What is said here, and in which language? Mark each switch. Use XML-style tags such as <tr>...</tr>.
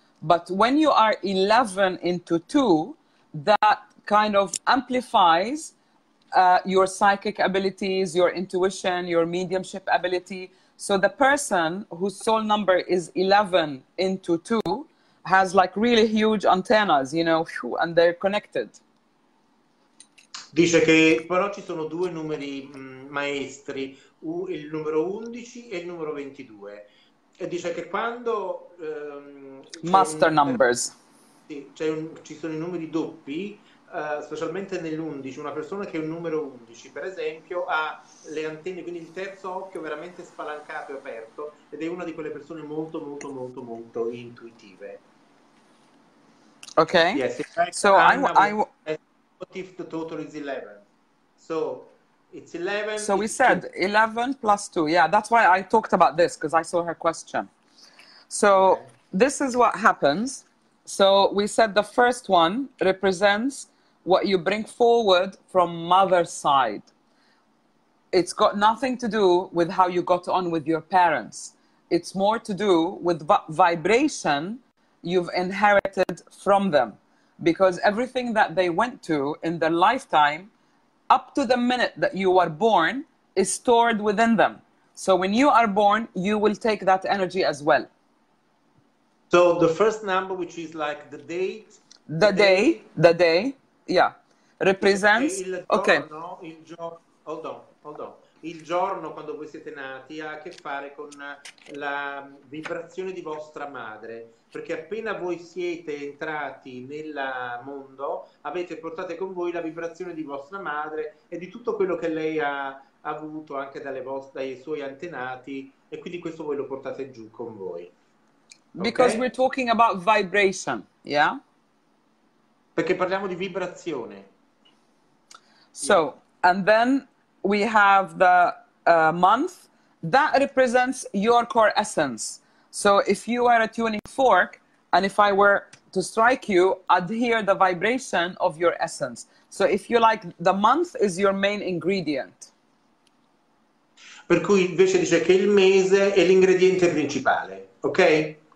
<en>But when you are 11 into 2, that kind of amplifies your psychic abilities, your intuition, your mediumship ability. So the person whose soul number is 11 into 2 has like really huge antennas, you know, and they're connected.</en> <it>Dice che però ci sono due numeri maestri, il numero 11 e il numero 22. E dice che quando</it> <en>master numbers.</en> <it>Sì, ci sono i numeri doppi, specialmente nell'11, una persona che è un numero 11, per esempio, ha le antenne, quindi il terzo occhio veramente spalancato e aperto, ed è una di quelle persone molto intuitive.</it> <en>Okay? Yes, in fact, So Anna was asked, what if the total is 11? So it's 11. So we it's said 2. 11 plus 2. Yeah, that's why I talked about this, because I saw her question. So Okay. this is what happens. So we said the first one represents what you bring forward from mother's side. It's got nothing to do with how you got on with your parents. It's more to do with vibration you've inherited from them. Because everything that they went to in their lifetime, up to the minute that you are born, is stored within them. So when you are born, you will take that energy as well. So the first number, which is like the date, The day, yeah, represents,</en> <it>il</it> <en>okay.</en> <it>giorno,</it> <en>hold on.</en> <it>Il giorno quando voi siete nati ha a che fare con la vibrazione di vostra madre, perché appena voi siete entrati nel mondo avete portato con voi la vibrazione di vostra madre e di tutto quello che lei ha avuto anche dai suoi antenati, e quindi questo voi lo portate giù con voi.</it> <en>Because Okay? we're talking about vibration, yeah?</en> <it>Perché parliamo di vibrazione.</it> <en>So, and then we have the month that represents your core essence. So if you are a tuning fork, and if I were to strike you, I'd hear the vibration of your essence. So if you like, the month is your main ingredient.</en> <it>Per cui invece dice che il mese è l'ingrediente principale, ok?</it>